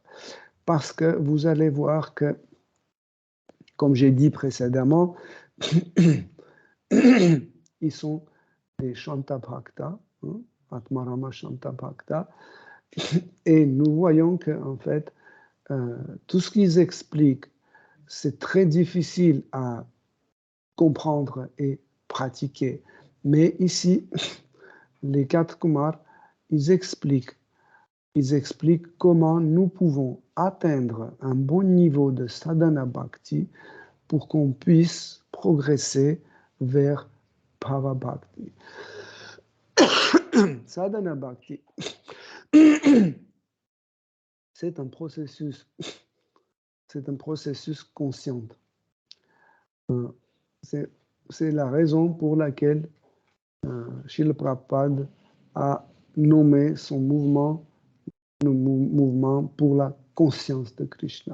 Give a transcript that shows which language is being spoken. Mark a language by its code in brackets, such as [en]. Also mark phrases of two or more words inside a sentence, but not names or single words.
[fr] Parce que vous allez voir que, comme j'ai dit précédemment, ils sont des [sa] Shanta Bhakta, Atmarama Shanta Bhakta, [fr] et nous voyons que en fait, tout ce qu'ils expliquent, c'est très difficile à comprendre et pratiquer. Mais ici, les 4 Kumars, ils expliquent comment nous pouvons atteindre un bon niveau de [sa] sadhana bhakti [fr] pour qu'on puisse progresser vers [sa] bhava bhakti. Sadhana bhakti, [fr] c'est un processus conscient. C'est la raison pour laquelle Srila Prabhupada a nommé son mouvement pour la conscience de Krishna.